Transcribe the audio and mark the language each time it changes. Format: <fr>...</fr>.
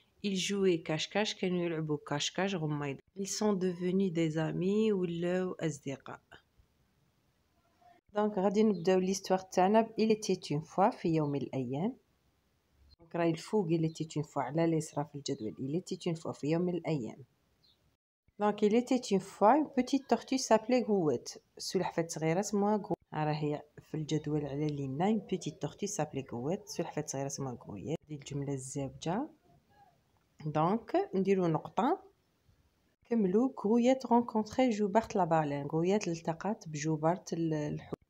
<fr>ils jouaient cache-cache</fr> <ar>كانوا يلعبوا كاش-كاش غميض.</ar> <fr>Ils sont devenus des amis</fr> <ar>ولاو أصدقاء. دونك غادي نبداو ليستوار تاعنا</ar> <fr>il était une fois</fr> <ar>في يوم من الأيام. دونك راهي الفوق</ar> <fr>il était une fois</fr> <ar>على اليسرى في الجدول il était une fois في يوم من الأيام.</ar> <fr>دونك il était une fois une petite tortue s'appelait Grouette.</fr> <ar>سلحفاة صغيرة اسمها غرويت. راهي في الجدول على اليمنى</ar> <fr>une petite tortue s'appelait Grouette.</fr> <ar>سلحفاة صغيرة اسمها غرويت. هذه الجملة الزابجة. دونك نديرو نقطة. كملو غرويت</ar> <fr>rencontré</fr> <ar>جوبرت لا بالين. غرويت التقت بجوبرت الحوت.</ar>